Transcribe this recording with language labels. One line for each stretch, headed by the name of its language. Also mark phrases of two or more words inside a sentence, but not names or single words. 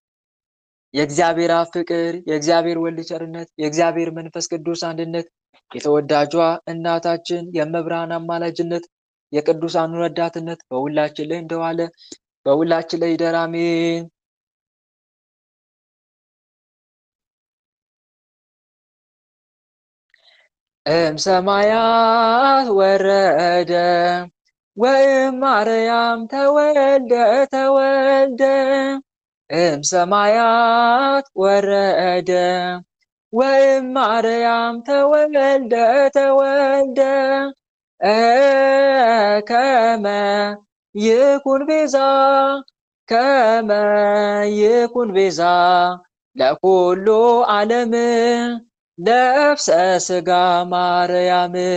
Amharic: የእግዚአብሔር አብ ፍቅር የእግዚአብሔር ወልድ ቸርነት የእግዚአብሔር መንፈስ ቅዱስ አንድነት የተወዳጇ እናታችን የመብርሃን አማላጅነት የቅዱሳኑ ረዳትነት በሁላችን ላይ እንደዋለ በሁላችን ላይ ይደር አሜን።
Geez: ሰማያት ወረደ ወይም ማርያም ተወልደ ሰማያት ወረደ ወይም ማርያም ተወልደ ከመ ይኩን ቤዛ ለኩሉ ዓለም ነፍሰ ስጋ ማርያም